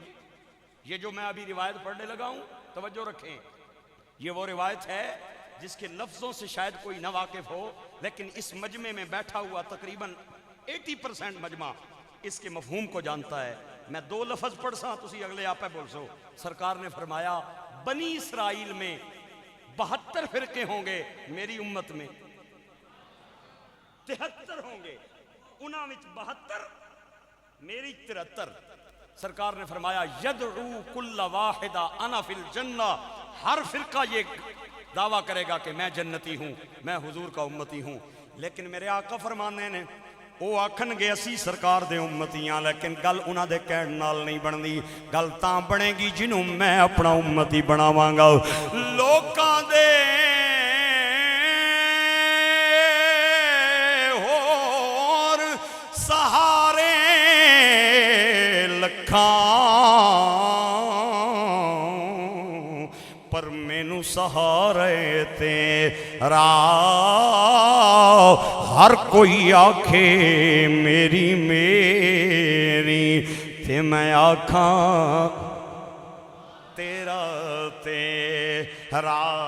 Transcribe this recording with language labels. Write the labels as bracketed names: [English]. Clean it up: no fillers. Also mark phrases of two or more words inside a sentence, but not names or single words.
[Urdu] یہ جو میں ابھی روایت پڑھنے لگا ہوں توجہ رکھیں یہ وہ روایت ہے جس کے لفظوں سے شاید کوئی نہ واقف ہو لیکن اس مجمع میں بیٹھا ہوا تقریباً 80% مجمع اس کے مفہوم کو جانتا ہے [Punjabi] میں دو لفظ پڑھ سا تسی اگلے آپ بول سو. [Urdu] سرکار نے فرمایا بنی اسرائیل میں 72 فرقے ہوں گے، میری امت میں 73 ہوں گے، [Punjabi] انہاں وچ 72 میری 73. [Urdu] سرکار نے فرمایا [Arabic] یدعو کل واحدہ انا فی الجنہ، [Urdu] ہر فرقہ یہ دعویٰ کرے گا کہ میں جنتی ہوں، میں حضور کا امتی ہوں. [Punjabi] لیکن میرے آقا فرمانے نے وہ آکھن گے اسی سرکار دے امتیاں، لیکن گل انہاں دے کہن نال نہیں بندی، گل تاں بنے گی جنہوں میں اپنا امتی بناواں گا. لوکاں دے ہور سہارے لکھاں پر مینوں سہارے تیرا ہر کوئی آکھے میری میری تے میں آکھاں تیرا تیرا.